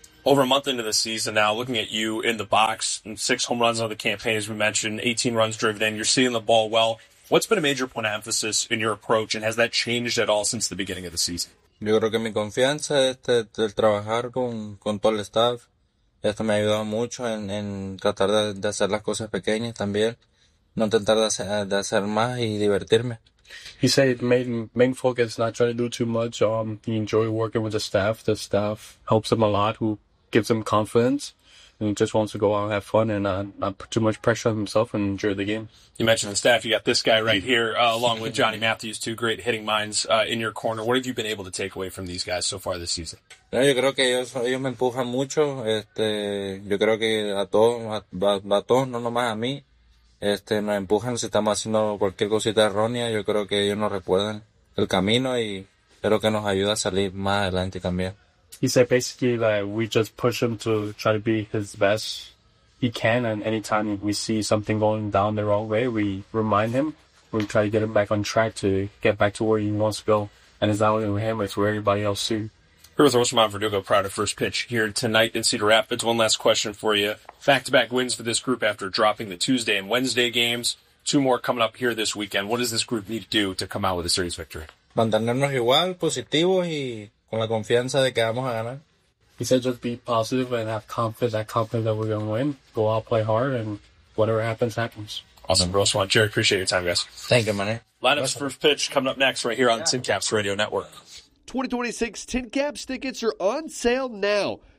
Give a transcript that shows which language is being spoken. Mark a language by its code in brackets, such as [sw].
[en] Over a month into the season now, looking at you in the box, and 6 home runs on the campaign, as we mentioned, 18 runs driven in, you're seeing the ball well. What's been a major point of emphasis in your approach, and has that changed at all since the beginning of the season? [es] Yo creo que mi confianza el trabajar con todo el staff. Esto me ha ayudado mucho en tratar de hacer las cosas pequeñas también, no intentar de hacer más y divertirme. [en] He said main focus, not trying to do too much. He enjoys working with the staff. The staff helps him a lot, who gives him confidence, and he just wants to go out and have fun and not put too much pressure on himself and enjoy the game. You mentioned the staff. You got this guy right here, along with Johnny Matthews, two great hitting minds in your corner. What have you been able to take away from these guys so far this season? [es] No, yo creo que ellos me empujan mucho. Yo creo que a todos, no nomás a mí, nos empujan. Si estamos haciendo cualquier cosita errónea, yo creo que ellos nos recuerdan el camino y creo que nos ayuda a salir más adelante también. [en] He said basically that we just push him to try to be his best he can, and anytime we see something going down the wrong way, we remind him, we try to get him back on track to get back to where he wants to go. And it's not only with him, it's where everybody else too. Here with Rosamond Verdugo, proud of first pitch here tonight in Cedar Rapids. One last question for you. Back-to-back wins for this group after dropping the Tuesday and Wednesday games. Two more coming up here this weekend. What does this group need to do to come out with a series victory? [es] Mantenernos igual, positivos y con la confianza de que vamos a ganar. [en] He said just be positive and have confidence, that confidence that we're going to win. Go out, play hard, and whatever happens, happens. Awesome, Rosamond. Jerry, appreciate your time, guys. Thank you, man. Lineup's first pitch coming up next right here on Tin Caps Radio Network. 2026 Tin Caps tickets are on sale now.